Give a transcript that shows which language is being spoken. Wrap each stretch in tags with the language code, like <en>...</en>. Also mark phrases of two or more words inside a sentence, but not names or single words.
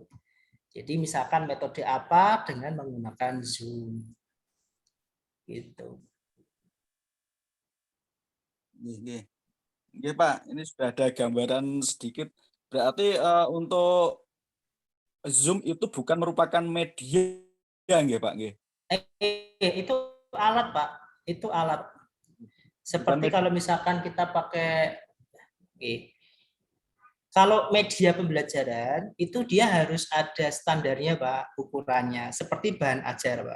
<id>Jadi misalkan metode apa dengan menggunakan Zoom. Gitu. Nggih, Pak, ini sudah ada gambaran sedikit. Berarti untuk Zoom itu bukan merupakan media, nggih, Pak, nggih. Itu alat, Pak. Itu alat. Seperti kalau misalkan kita pakai, kalau media pembelajaran itu dia harus ada standarnya, Pak, ukurannya. Seperti bahan ajar, Pak.</id>